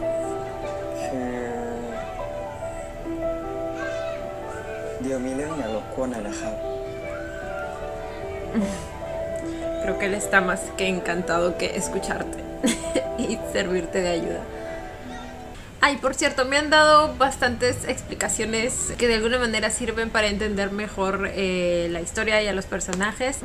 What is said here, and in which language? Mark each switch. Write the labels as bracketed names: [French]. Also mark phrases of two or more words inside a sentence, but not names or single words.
[Thai] เดี๋ยวมีเรื่องอยากรบกวนหน่อยนะครับ [Spanish] Creo que él está más que encantado que escucharte y servirte de ayuda. Ay, por cierto, me han dado bastantes explicaciones que de alguna manera sirven para entender mejor la historia y a los personajes.